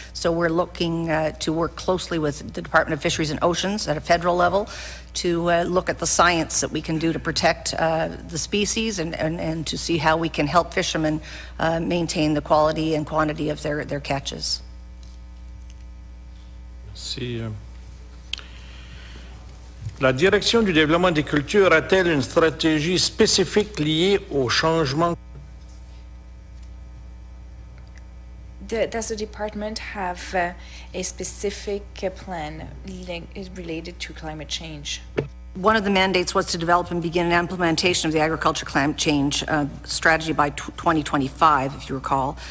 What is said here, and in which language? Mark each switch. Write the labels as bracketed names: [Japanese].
[English] So we're looking to work closely with the Department of Fisheries and Oceans at a federal level to look at the science that we can do to protect the species and to see how we can help fishermen maintain the quality and quantity of their catches. [French] Merci. La direction du développement des cultures a-t-elle une stratégie spécifique liée au changement? [English] Does the department have a specific plan related to climate change? One of the mandates was to develop and begin an implementation of the agriculture climate change strategy by 2025, if you recall.